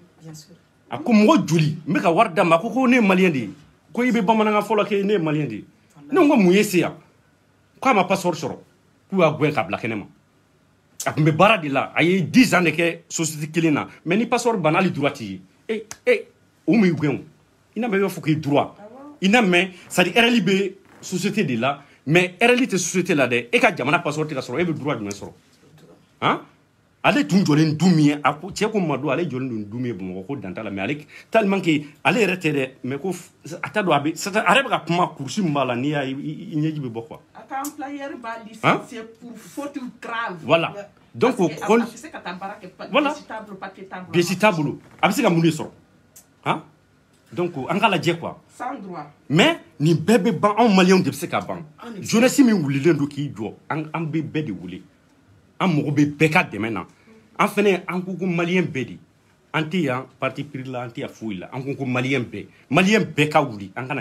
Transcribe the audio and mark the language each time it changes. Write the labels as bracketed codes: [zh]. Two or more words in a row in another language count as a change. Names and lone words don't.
[bm] a ko mɔgɔ joli n bɛ ka wari d'a ma a ko ne ye maliyɛn de ye ko i bɛ bamanankan fɔ la k'e ne ye maliyɛn de ye ne ko mun ye se yan k'a ma passeport sɔrɔ k'u y'a gɛn k'a bila kɛnɛ ma a tun bɛ baara de la a ye 10 ans de kɛ société kelen na mais ni passeport banna hali droit t'i ye o m'i gɛn o i n'a mɛn i b'a fɔ k'i droit i n'a mɛn [fr] c'est à dire [bm] RL bɛ société de la mais RL tɛ société la dɛ e ka jamana passeport tɛ ka sɔrɔ e bɛ droit jumɛn sɔrɔ han ale tun jɔlen du min ye a ko cɛ ko ma don ale jɔlen don du min ye Bamakɔ ko dan t'a la mais ale [fr] tellement que [bm] ale yɛrɛ tɛ dɛ mais ko a t'a dɔn a bɛ a yɛrɛ bɛ ka kuma kurusi min b'a la n'i y'a ye i ɲɛji bɛ bɔ quoi. A ka employeur b'a [fr] licencier pour faute grave. Voilà donc o [bm] kon a bɛ se ka taa baara kɛ voilà pièce t'a bolo a bɛ se ka mun de sɔrɔ han donc an ka lajɛ quoi. [fr] Sans droit. [bm] mais nin bɛɛ bɛ ban anw maliyɛnw de bɛ se ka ban jeunesse min wulilen don k'i jɔ an bɛ bɛɛ de wuli. an mago bɛ bɛɛ ka dɛmɛ na an fɛnɛ an ko ko maliyɛn bɛɛ de an tɛ yan [fr] parti pris [bm] la an tɛ yan foyi la an ko maliyɛn bɛɛ ka wuli an kana